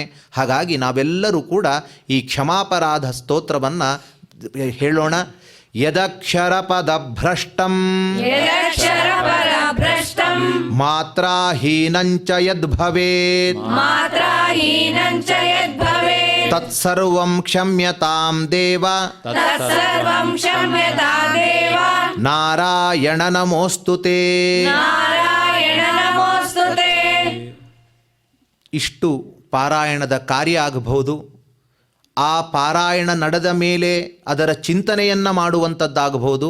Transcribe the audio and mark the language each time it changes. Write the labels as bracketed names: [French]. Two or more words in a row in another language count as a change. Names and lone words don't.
[Kannada] ಹಾಗಾಗಿ ನಾವೆಲ್ಲರೂ ಕೂಡ ಈ ಕ್ಷಮಾಪರಾಧ ಸ್ತೋತ್ರವನ್ನು ಹೇಳೋಣ. [Sanskrit] ಯದಕ್ಷರಪದಭ್ರಷ್ಟಂ ಯದಕ್ಷರಪದಭ್ರಷ್ಟಂ ಮಾತ್ರಾಹೀನಂಚ ಯದ್ಭವೇತ್ ಮಾತ್ರಾಹೀನಂಚ ಯದ್ಭವೇತ್ ತತ್ಸರ್ವಂ ಕ್ಷಮ್ಯತಾಂ ದೇವ ತತ್ಸರ್ವಂ ಕ್ಷಮ್ಯತಾಂ ದೇವ ನಾರಾಯಣ ನಮೋಸ್ತುತೇ. ನಾರಾಯಣ ನಮೋಸ್ತುತೇ. [Kannada] ಇಷ್ಟು ಪಾರಾಯಣದ ಕಾರ್ಯ ಆಗಬಹುದು. ಆ ಪಾರಾಯಣ ನಡೆದ ಮೇಲೆ ಅದರ ಚಿಂತನೆಯನ್ನು ಮಾಡುವಂಥದ್ದಾಗಬಹುದು.